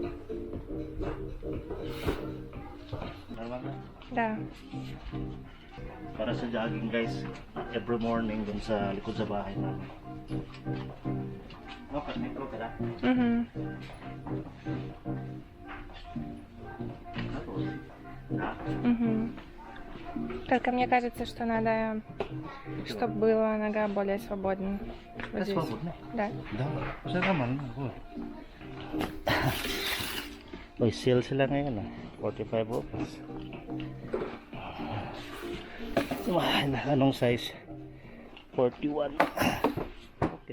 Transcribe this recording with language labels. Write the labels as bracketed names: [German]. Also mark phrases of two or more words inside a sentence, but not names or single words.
[Filipino] Normal na. [Russian] Да. [Filipino] Para sa jogging guys, [English] every morning [Filipino] dun sa likod sa bahay namin. Okay, metro ka na? [Russian] Угу. Да. Угу. Только мне кажется, что надо, чтобы была нога более свободной. Вот здесь. Свободно? Да. Да, [Filipino] sa naman ako. May sale sila ngayon 45 rupees. Anong size? 41. Okay.